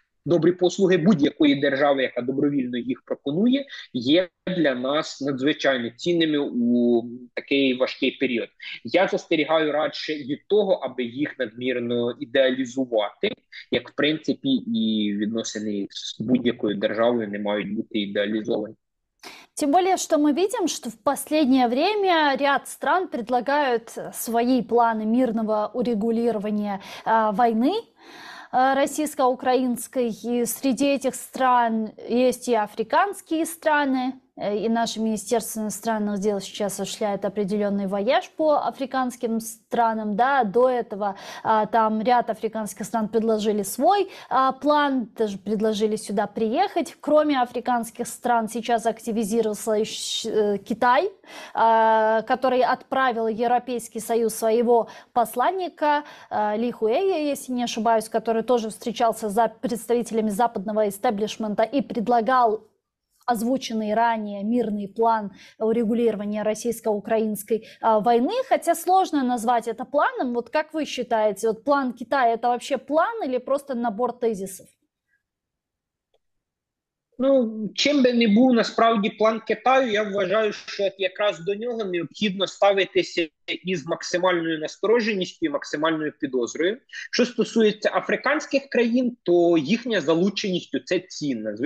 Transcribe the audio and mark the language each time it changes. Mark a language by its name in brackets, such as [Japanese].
[Ukrainian] Добрі послуги будь-якої держави, яка добровільно їх пропонує, є для нас надзвичайно цінними у такий важкий період. Я застерігаю радше від того, аби їх надмірно ідеалізувати, як, в принципі, і відносини з будь-якою державою не мають бути ідеалізовані. [Russian] Тем более, что мы видим, что в последнее время ряд стран предлагают свои планы мирного урегулирования войны российско-украинской. И среди этих стран есть и африканские страны, и наше Министерство иностранных дел сейчас осуществляет определенный вояж по африканским странам. Да, до этого там ряд африканских стран предложили свой план, даже предложили сюда приехать. Кроме африканских стран сейчас активизировался Китай, который отправил в Европейский Союз своего посланника Ли Хуэя, если не ошибаюсь, который тоже встречался с представителями западного истеблишмента и предлагал озвученный ранее мирный план урегулирования российско-украинской войны, хотя сложно назвать это планом. Вот как вы считаете, вот план Китая — это вообще план или просто набор тезисов? [Ukrainian] Чим би не був насправді план Китаю, я вважаю, що якраз до нього необхідно ставитися із максимальною настороженістю і максимальною підозрою. Що стосується африканських країн, то їхня залученість – це цінна.